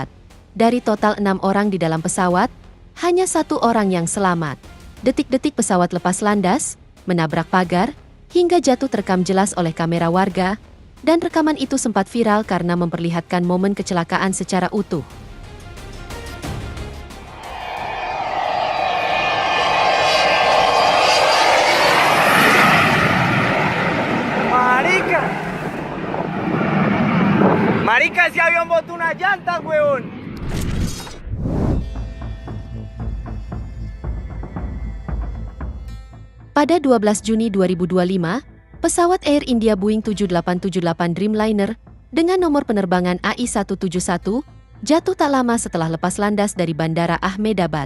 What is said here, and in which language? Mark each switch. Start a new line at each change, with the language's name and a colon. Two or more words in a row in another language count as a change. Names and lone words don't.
Indonesian: Dari total 6 orang di dalam pesawat, hanya 1 orang yang selamat. Detik-detik pesawat lepas landas, menabrak pagar, hingga jatuh terekam jelas oleh kamera warga, dan rekaman itu sempat viral karena memperlihatkan momen kecelakaan secara utuh.
Spanish: Marica, ese avión botó una llanta, weón.
Indonesian: Pada 12 Juni 2025, pesawat Air India Boeing 7878 Dreamliner dengan nomor penerbangan AI-171 jatuh tak lama setelah lepas landas dari Bandara Ahmedabad.